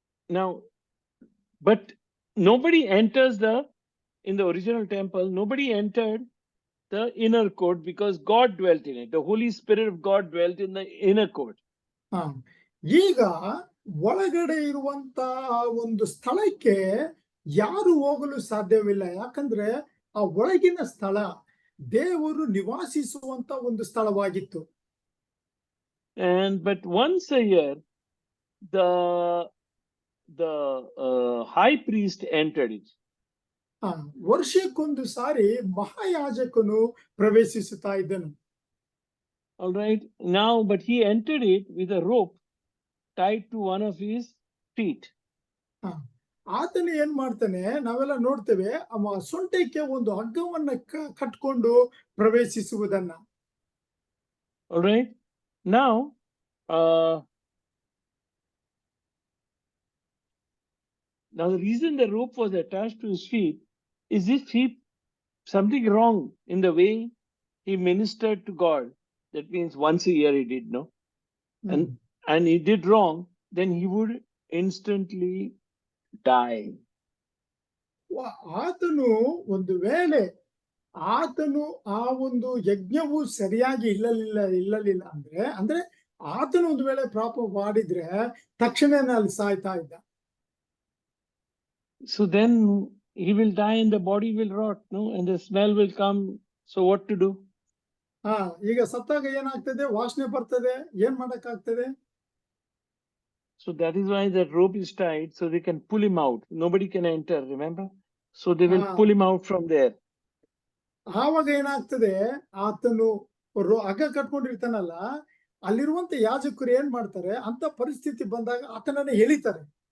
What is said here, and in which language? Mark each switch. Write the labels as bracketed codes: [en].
[en] now, but nobody enters in the original temple, nobody entered the inner court because God dwelt in it. The Holy Spirit of God dwelt in the inner court. [kn] ಈಗ ಒಳಗಡೆ ಇರುವಂತ ಒಂದು ಸ್ಥಳಕ್ಕೆ ಯಾರು ಹೋಗಲು ಸಾಧ್ಯವಿಲ್ಲ. ಯಾಕಂದ್ರೆ ಆ ಒಳಗಿನ ಸ್ಥಳ ದೇವರು ನಿವಾಸಿಸುವಂತ ಒಂದು ಸ್ಥಳವಾಗಿತ್ತು. [en] But once a year, the high priest entered it. [kn] ವರ್ಷಕ್ಕೊಂದು ಸಾರಿ ಮಹಾಯಾಜಕನು ಪ್ರವೇಶಿಸುತ್ತಾ ಇದ್ದನು. [en] All right. Now, but he entered it with a rope tied to one of his feet. [kn] ಆತನು ಏನ್ ಮಾಡ್ತಾನೆ, ನಾವೆಲ್ಲ ನೋಡ್ತೇವೆ, ಸೊಂಟಕ್ಕೆ ಒಂದು ಹಗ್ಗವನ್ನ ಕಟ್ಕೊಂಡು ಪ್ರವೇಶಿಸುವುದನ್ನ. [en] All right. Now, the reason the rope was attached to his feet is if something wrong in the way he ministered to God. That means once a year he did, no? And he did wrong, then he would instantly die. [kn] ಆತನು ಒಂದು ವೇಳೆ ಆತನು ಆ ಒಂದು ಯಜ್ಞವು ಸರಿಯಾಗಿ ಇಲ್ಲಲಿಲ್ಲ ಅಂದ್ರೆ ಆತನು ಒಂದು ವೇಳೆ ಪಾಪ ಮಾಡಿದ್ರೆ ತಕ್ಷಣನೇ ಅಲ್ಲಿ ಸಾಯ್ತಾ ಇದ್ದ. [en] So then he will die and the body will rot, no? And the smell will come. So what to do? [kn] ಈಗ ಸತ್ತಾಗ ಏನಾಗ್ತದೆ, ವಾಸನೆ ಬರ್ತದೆ, ಏನ್ ಮಾಡಕ್ಕಾಗ್ತದೆ? [en] So that is why that rope is tied, so they can pull him out. Nobody can enter, remember? So they will pull him out from there. [kn] ಆವಾಗ ಏನಾಗ್ತದೆ, ಆತನು ಹಗ್ಗ ಕಟ್ಕೊಂಡಿರ್ತಾನಲ್ಲ, ಅಲ್ಲಿರುವಂತ ಯಾಜಕರು ಏನ್ ಮಾಡ್ತಾರೆ, ಅಂತ ಪರಿಸ್ಥಿತಿ ಬಂದಾಗ ಆತನನ್ನ ಎಳಿತಾರೆ.